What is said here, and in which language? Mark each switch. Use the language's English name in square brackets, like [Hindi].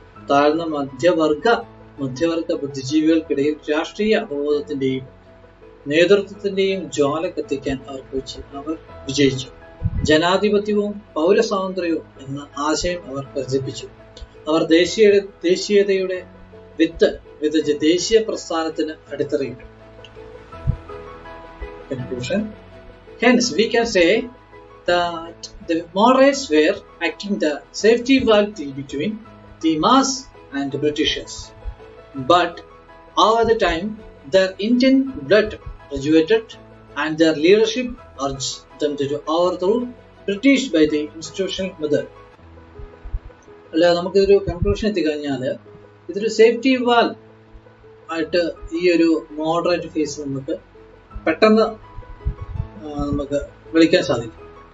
[Malayalam] താഴ്ന്ന മധ്യവർഗ ബുദ്ധിജീവികൾക്കിടയിൽ രാഷ്ട്രീയ അവബോധത്തിന്റെയും നേതൃത്വത്തിന്റെയും ജ്വാല കത്തിക്കാൻ അവർ വിജയിച്ചു. ജനാധിപത്യവും പൗരസ്വാതന്ത്ര്യവും എന്ന ആശയം അവർ പ്രചരിപ്പിച്ചു. അവർ ദേശീയതയുടെ വിത്ത് വിതച്ച് ദേശീയ പ്രസ്ഥാനത്തിന് അടിത്തറയിട്ടു. [English] Conclusion. Hence, we can say that the moderates were acting the safety valve between the mass and the Britishers. But over the time, their Indian blood graduated and their leadership urged them to overthrow British by the institutional method. [Malayalam] അല്ല, നമുക്കിതൊരു conclusion എത്തിക്കഴിഞ്ഞാൽ ഇതൊരു safety valve ആയിട്ട് ഈ ഒരു moderate face നമുക്ക് പെട്ടെന്ന് നമുക്ക് വിളിക്കാൻ സാധിക്കും.